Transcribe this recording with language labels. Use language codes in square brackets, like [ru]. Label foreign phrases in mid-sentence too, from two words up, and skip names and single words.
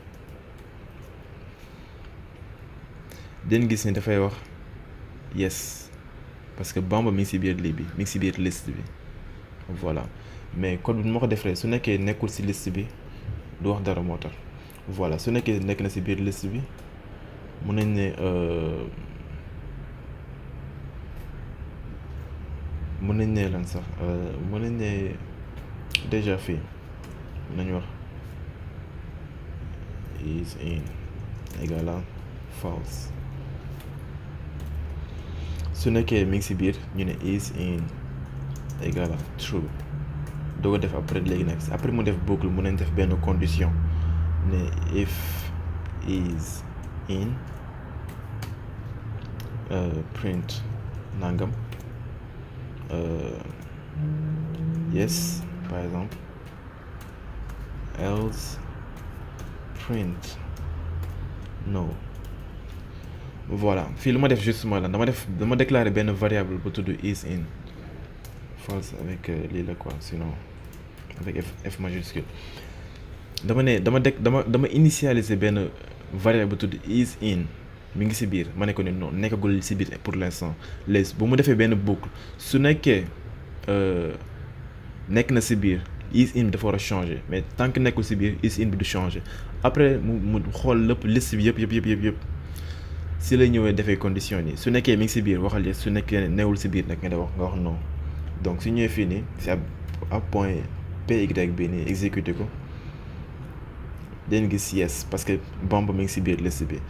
[wo] den gis ni dafay wax yes [fr] parce que [wo] Bamba mi ngi ci biir lii bi mi ngi ci biir liste bi [fr] voilà, mais [wo] code bi nu ma ko defee su nekkee nekkul ci liste bi du wax dara moo tax. Voilà, su nekkee nekk na ci biir liste bi mën nañ ne lan sax mën nañ ne déjà fii mën nañu wax [en] is in [fr] égal à [wo] false. su nekkee mi ngi ci biir ñu ne [en] is in [fr] égal à [wo] true doo ko def après léegi nag après mu def boucle mën nañ def benn condition ne [en] if is in print [wo] nangam yes [fr] par exemple, [en] else print no. [wo] Voilà, fii lu ma def [fr] justement là [wo] dama déclarer benn variable bu tudd [en] is in false [wo] avec lii la [fr] quoi, sinon avec f majuscule. [wo] dama initialiser benn variable bu tudd [en] is in [wo] mi ngi ci biir ma ne ko ni non nekkagul ci biir [fr] pour l'instant. [wo] léegi bu mu defee benn boucle su nekkee nekk na ci biir [en] is in [wo] bi dafa war a changer, [fr] mais tant que [wo] nekkul ci biir [en] is in [wo] bi du changer. après mu xool lépp liste bi yëpp si la ñëwee defee condition yi su nekkee mi ngi ci biir waxal yes, su nekkee newul ci biir nag nga wax non. donc su ñëwee fii nii ci ab point py bi nii exécuter ko dañ gis yes [fr] parce que [wo] Bamba mi ngi ci biir liste bi.